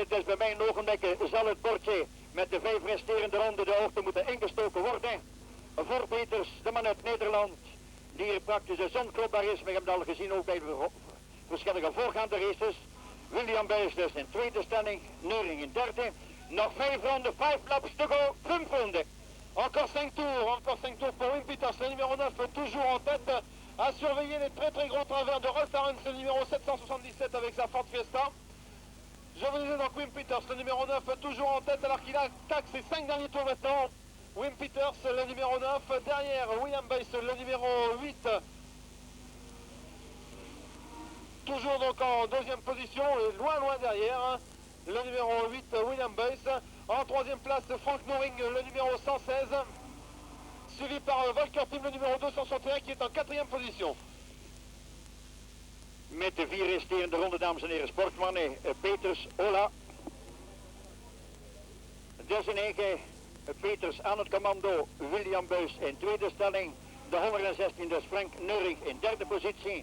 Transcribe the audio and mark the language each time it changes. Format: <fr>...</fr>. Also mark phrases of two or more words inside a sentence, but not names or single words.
<nl>Dus bij mijn ogenblik zal het bordje met de 5 resterende ronden de hoogte moeten ingestoken worden. Voor Peters, de man uit Nederland, die hier praktisch onkloppbaar is. We hebben het al gezien ook bij de verschillende voorgaande races. William Buys dus in tweede stelling, Neuring in derde. Nog 5 ronden, 5 laps te go, 5 ronden.</nl> <fr>Encore 5 tours pour Wim Peters, le numéro 9, toujours en tête. À surveiller les très gros travers de Rolf Arends, le numéro 777 avec sa Ford Fiesta. Je vous disais donc Wim Peters, le numéro 9, toujours en tête alors qu'il attaque ses 5 derniers tours maintenant. Wim Peters, le numéro 9, derrière William Buys, le numéro 8. Toujours donc en deuxième position et loin derrière. Le numéro 8, William Buys. En troisième place, Frank Noring, le numéro 116. Suivi par Volker Tim, le numéro 261, qui est en quatrième position.</fr> <nl>Met de 4 resterende ronde, dames en heren, sportmannen. Peters, Ola. Dus in 9, Peters aan het commando, William Buys in tweede stelling. De 116 dus Frank Neuring in derde positie.</nl>